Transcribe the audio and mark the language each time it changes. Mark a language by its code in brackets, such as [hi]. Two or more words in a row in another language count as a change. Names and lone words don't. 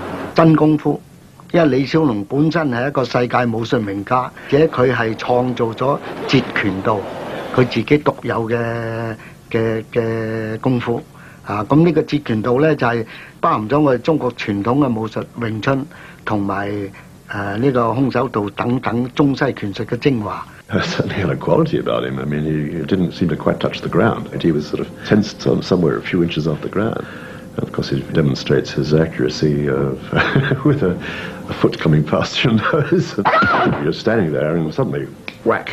[yue] 真功夫，因為李小龍本身係一個世界武術名家，而且佢係創造咗截拳道，佢自己獨有嘅功夫。啊，咁呢個截拳道咧就係包含咗我哋中國傳統嘅武術詠春同埋呢個空手道等等中西拳術嘅精華。 [en] Certainly had a quality about him. I mean, he didn't seem to quite touch the ground. He was sort of tensed somewhere a few inches off the ground. And of course, he demonstrates his accuracy with a foot coming past your nose. You're standing there and suddenly, whack.